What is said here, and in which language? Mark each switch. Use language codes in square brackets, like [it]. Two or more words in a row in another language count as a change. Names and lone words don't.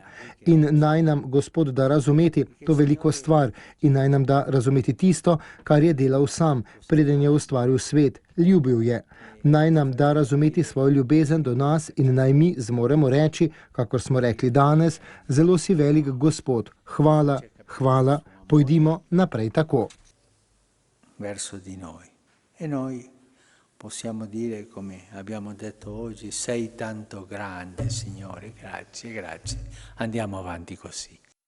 [sl] In naj nam Gospod da razumeti to veliko stvar in naj nam da razumeti tisto, kar je delal sam, preden je ustvaril svet, ljubil je. Naj nam da razumeti svojo ljubezen do nas in naj mi zmoremo reči, kakor smo rekli danes, zelo si velik Gospod, hvala, hvala, pojdimo naprej tako. [it] Verso di noi. E noi possiamo dire, come abbiamo detto oggi, sei tanto grande, Signore, grazie, grazie. Andiamo avanti così.